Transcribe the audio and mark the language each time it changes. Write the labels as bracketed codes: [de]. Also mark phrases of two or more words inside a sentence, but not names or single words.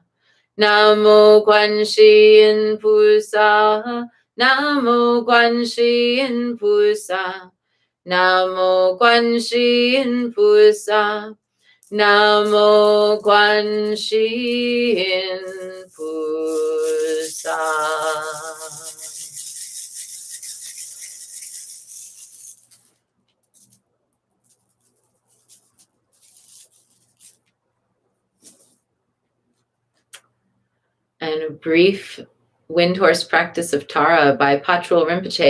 [zh] 南无观世音菩萨. 南无观世音菩萨. 南无观世音菩萨. 南无观世音菩萨. [en] And a brief wind horse practice of Tara by Patrul Rinpoche.